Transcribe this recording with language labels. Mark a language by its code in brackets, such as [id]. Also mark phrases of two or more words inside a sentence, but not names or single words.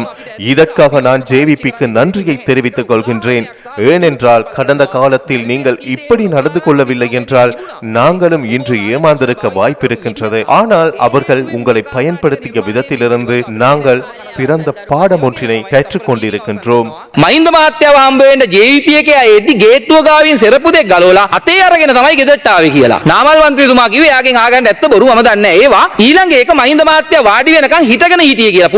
[ta] இதற்காக நான் JVPக்கு நன்றியை தெரிவித்துக் கொள்கின்றேன். ஏனென்றால் கடந்த காலத்தில் நீங்கள் இப்படி நடந்து கொள்ளவில்லை என்றால் நாங்களும் இன்று ஏமாந்திருக்க வாய்ப்பிருக்கின்றது. ஆனால் அவர்கள் உங்களை பயன்படுத்திய விதத்திலிருந்து நாங்கள் சிறந்த பாடம் ஒன்றினை கற்றுக் கொண்டிருக்கின்றோம். [si] මහින්ද මහත්තයාව හම්බ වෙන්න JVP එකේ ආයේදී ගේට්ටුව ගාවින් සෙරප්පු දෙක ගලවලා අතේ අරගෙන තමයි ගෙදරට ආවේ කියලා. නාමල් මන්ත්‍රීතුමා කිව්වේ එයාගෙන් ආගන්න ඇත්ත බොරු මම දන්නේ නැහැ. ඒවා ඊළඟ එක මහින්ද මහත්තයා වාඩි වෙනකන් හිටගෙන හිටියේ කියලා.